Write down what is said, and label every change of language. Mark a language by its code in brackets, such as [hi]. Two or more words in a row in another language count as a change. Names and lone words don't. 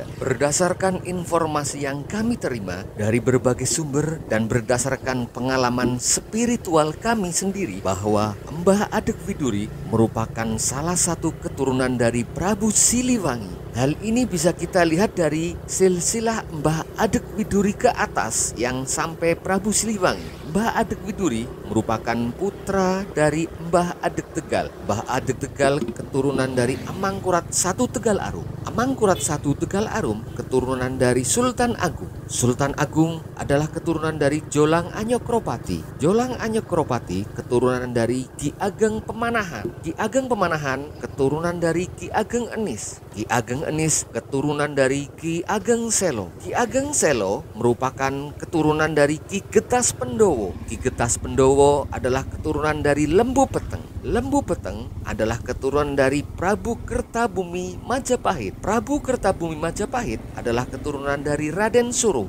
[id] Berdasarkan informasi yang kami terima dari berbagai sumber dan berdasarkan pengalaman spiritual kami sendiri, bahwa Mbah Adeg Widuri merupakan salah satu keturunan dari Prabu Siliwangi. Hal ini bisa kita lihat dari silsilah Mbah Adeg Widuri ke atas yang sampai Prabu Siliwangi. Mbah Adeg Widuri merupakan putra dari Mbah Adeg Tegal. Mbah Adeg Tegal keturunan dari Amangkurat I Tegal Arum. Amangkurat I Tegal Arum keturunan dari Sultan Agung. Sultan Agung adalah keturunan dari Jolang Anyokropati. Jolang Anyokropati keturunan dari Ki Ageng Pemanahan. Ki Ageng Pemanahan keturunan dari Ki Ageng Enis. Ki Ageng Enis keturunan dari Ki Ageng Selo. Ki Ageng Selo merupakan keturunan dari Ki Getas Pendowo. Ki Getas Pendowo adalah keturunan dari Lembu Peteng. Lembu Peteng adalah keturunan dari Prabu Kertabumi Majapahit. Prabu Kertabumi Majapahit adalah keturunan dari Raden Suruh.